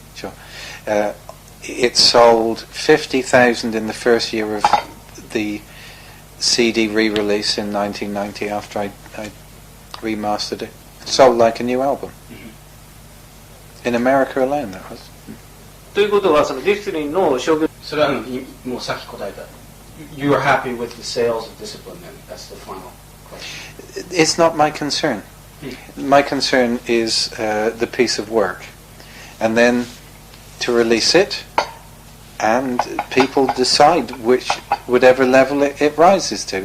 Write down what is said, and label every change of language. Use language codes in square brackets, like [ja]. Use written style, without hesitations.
[en] Sure. It sold 50,000 in the first year of the CD re-release in 1990 after I remastered it. It sold like a new album. Mm-hmm. In America alone, that was. [ja] ということはそのディスプリンの商業 Soもうさっき答えた. [en] You are happy with the sales of Discipline then? That's the final question. It's not my concern. My concern is the piece of work. And then to release it, and people decide whatever level it rises to.